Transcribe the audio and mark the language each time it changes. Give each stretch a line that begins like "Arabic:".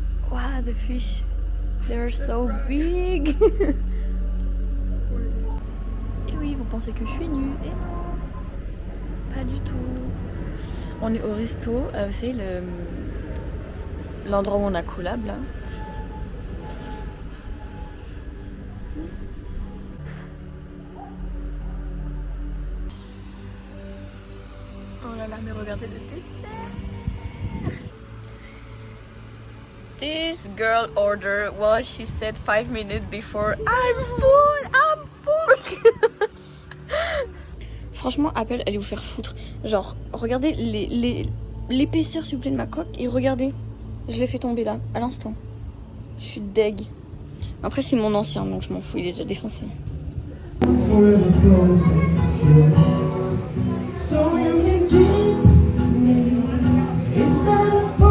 English: Wow, the fish, they're so big.
French: Et oui, vous pensez que je suis nue. Et non, pas du tout. On est au resto, vous savez, l'endroit où on a collab là. Oh là là, mais regardez le dessert.
English: This girl ordered, well, she said 5 minutes before, I'm full.
French: Franchement, Apple, allez vous faire foutre. Genre, regardez l'épaisseur s'il vous plaît de ma coque et regardez, je l'ai fait tomber là, à l'instant. Je suis deg. Après, c'est mon ancien, donc je m'en fous, il est déjà défoncé.
English: So you can keep me inside.